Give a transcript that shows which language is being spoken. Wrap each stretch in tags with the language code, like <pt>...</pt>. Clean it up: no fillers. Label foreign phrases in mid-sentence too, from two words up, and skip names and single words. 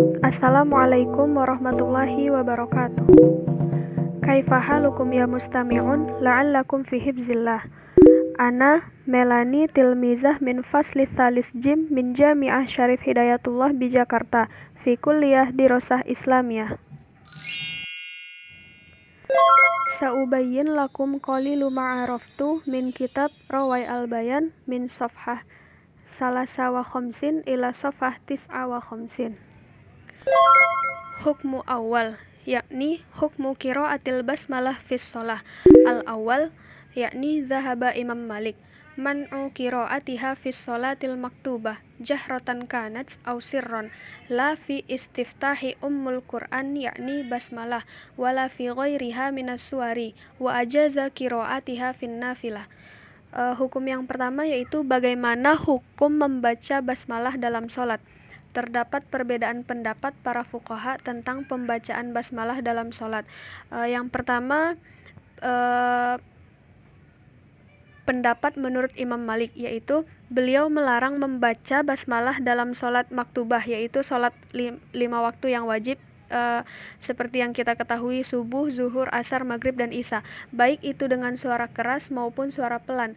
<ar>السلام عليكم ورحمة الله وبركاته. كيف حالكم يا مستمعون لعلكم في حفظ الله. أنا ميلاني تلميذة من فصل ثالث جيم من جامعة شريف هداية الله دي جاكرتا في كلية دراسة إسلامية. سأبين لكم قليل ما عرفت من كتاب روائع البيان من صفحة ثلاثة وخمسين إلى صفحة تسعة وخمسين. حكم أول يعني حكم قراءة البسملة في الصلاة. الأول يعني ذهب إمام مالك منع قراءتها في الصلاة المكتوبة جهرة كانت أو سرا لا في استفتاح أم القرآن يعني بسملة ولا في غيرها من السور وأجاز قراءتها في النافلة.</ar> <id>Hukum yang pertama yaitu bagaimana hukum membaca basmalah dalam sholat. Terdapat perbedaan pendapat para fuqaha tentang pembacaan basmalah dalam sholat. Yang pertama, pendapat menurut Imam Malik, yaitu beliau melarang membaca basmalah dalam sholat maktubah, yaitu sholat 5 waktu yang wajib, seperti yang kita ketahui subuh, zuhur, asar, maghrib, dan isya, baik itu dengan suara keras maupun suara pelan.</id>